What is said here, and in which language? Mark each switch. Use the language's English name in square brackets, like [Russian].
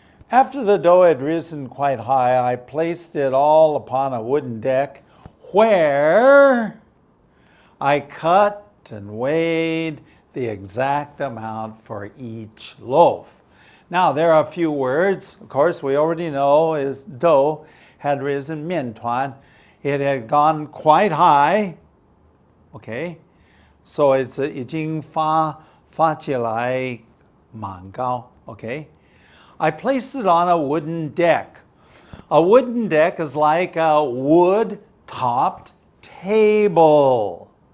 [English] After the dough had risen quite high, I placed it all upon a wooden deck where I cut and weighed the exact amount for each loaf. Now, there are a few words. Of course, we already know is dough had risen, 面团. It had gone quite high. Okay, so it's [Chinese] 已经发起来蛮高. [English] Okay, I placed it on a wooden deck. A wooden deck is like a wood-topped table.